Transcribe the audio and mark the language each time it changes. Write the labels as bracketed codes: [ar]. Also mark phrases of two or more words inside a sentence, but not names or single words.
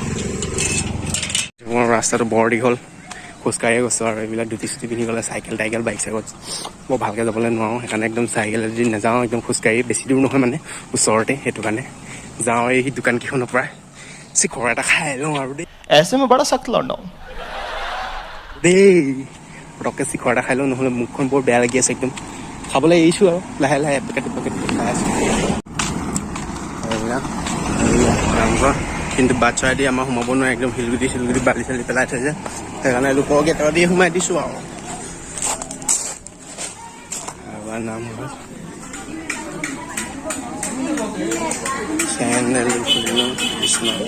[as] মোৰ ৰাস্তাটো বৰ দীঘল খোজকাঢ়িয়ে গৈছোঁ আৰু এইবিলাক ধুতি চুটি পিন্ধি গ'লে চাইকেল বাইক চাইকত মই ভালকৈ যাবলৈ নোৱাৰোঁ সেইকাৰণে একদম চাইকেলেদি নাযাওঁ একদম খোজকাঢ়ি বেছি দূৰ নহয় মানে ওচৰতে সেইটো কাৰণে যাওঁ এই দোকানকেইখনৰ পৰা চিখৰ এটা খাই লওঁ আৰু দেই [hi] ऐसे में बड़ा सख्त लौंडा हूं [as] দেই পটককৈ চিখৰ এটা খাই লওঁ নহ'লে মুখখন বৰ বেয়া লাগি আছে একদম খাবলৈ এৰিছোঁ আৰু লাহে এপেকেট খাই আছোঁ নামঘৰ কিন্তু বাট চৰাই দি আমাৰ সোমাব নোৱাৰে একদম শিলগুটি বালি চালি পেলাই থৈছে সেইকাৰণে লোকৰ গেটৰ দি সোমাই দিছোঁ আৰু নামঘৰ চেনেল কৃষ্ণ